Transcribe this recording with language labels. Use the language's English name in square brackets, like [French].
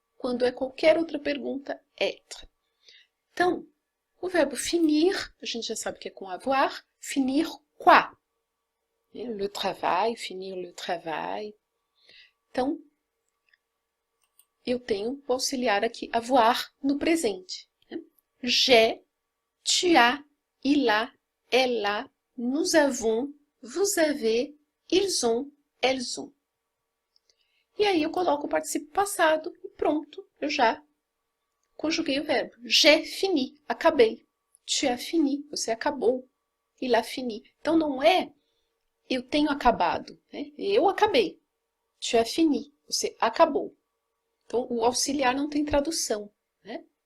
[Portuguese] Quando é qualquer outra pergunta, être. Então, o verbo finir, a gente já sabe que é com avoir. [French] Finir quoi? Le travail, finir le travail. [Portuguese] Então, eu tenho o auxiliar aqui, avoir, no presente. [French] J'ai, tu as, il a, elle a, nous avons, vous avez, ils ont, elles ont. [Portuguese] E aí eu coloco o particípio passado e pronto, eu já conjuguei o verbo. [French] J'ai fini, [Portuguese] acabei. [French] Tu as fini, [Portuguese] você acabou. [French] Il a fini. [Portuguese] Então não é eu tenho acabado, né? Eu acabei. [French] Tu as fini, [Portuguese] você acabou. Então o auxiliar não tem tradução, né?